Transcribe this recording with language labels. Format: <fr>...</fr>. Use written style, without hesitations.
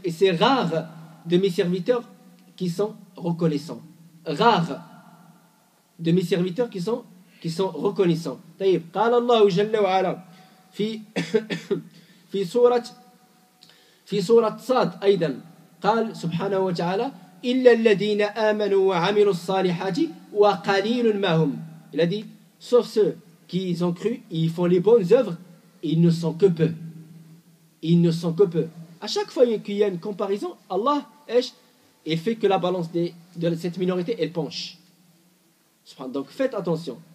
<fr>Et c'est rare de mes serviteurs qui sont reconnaissants. Rare de mes serviteurs qui sont reconnaissants.</fr> <ar>طيب. قال الله جل وعلا في سورة صاد أيضا قال سبحانه وتعالى إلا الذين آمنوا وعملوا الصالحات وقليل ما هم.</ar> <fr>Il a dit sauf ceux qui ont cru, ils font les bonnes œuvres, ils ne sont que peu. Ils ne sont que peu. À chaque fois qu'il y a une comparaison, Allah il fait que la balance de cette minorité elle penche. Donc faites attention.</fr>